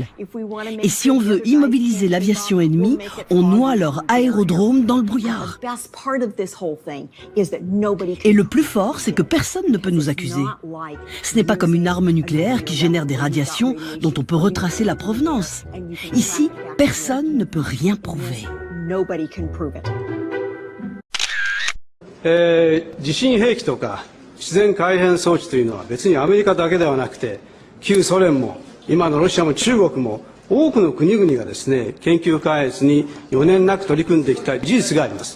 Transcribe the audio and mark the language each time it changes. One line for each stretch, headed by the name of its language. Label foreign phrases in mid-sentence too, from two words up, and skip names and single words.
French: Et si on veut immobiliser l'aviation ennemie, on noie leur aérodrome dans le brouillard. Et le plus fort, c'est que personne ne peut nous accuser. Ce n'est pas comme une arme nucléaire qui génère des radiations dont on peut retracer la provenance. Ici, personne ne peut rien prouver.
Japanese: 地震兵器とか自然改変装置というのは別にアメリカだけではなくて、旧ソ連も今のロシアも中国も多くの国々がですね、研究開発に余念なく取り組んできた事実があります。